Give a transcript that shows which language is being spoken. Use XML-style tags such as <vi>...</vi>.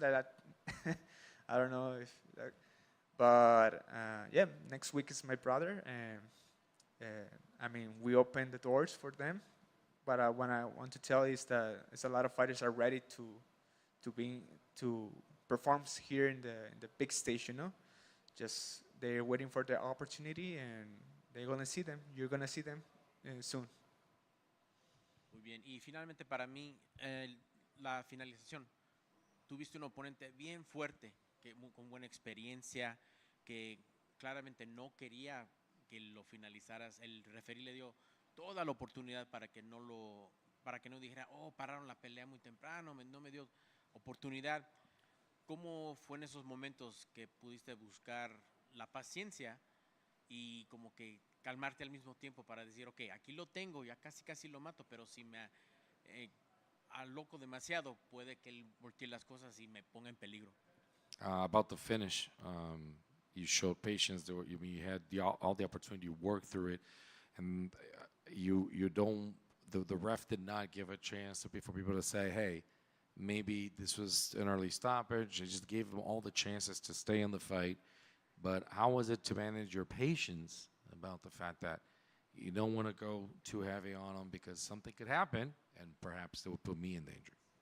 <en>I don't know if, but yeah, next week is my brother, and I mean, we opened the doors for them. But what I want to tell is that a lot of fighters are ready to perform here in the big stage, Just they're waiting for the opportunity, and they're gonna see them. You're gonna see them soon.</en> <es>Muy bien, y finalmente para mí, la finalización. Tuviste un oponente bien fuerte, con buena experiencia, que claramente no quería que lo finalizaras. El referí le dio toda la oportunidad para que no dijera, pararon la pelea muy temprano, no me dio oportunidad. ¿Cómo fue en esos momentos que pudiste buscar la paciencia y como que calmarte al mismo tiempo para decir, ok, aquí lo tengo, ya casi lo mato, pero si me aloco demasiado, puede que él voltee las cosas y me ponga en peligro?</es> <en>About the finish, you showed patience. You had all the opportunity to work through it, and you don't. The ref did not give a chance for people to say, hey, maybe this was an early stoppage. He just gave them all the chances to stay in the fight. But how was it to manage your patience about the fact that you don't want to go too heavy on them because something could happen and perhaps it would put me in danger?</en>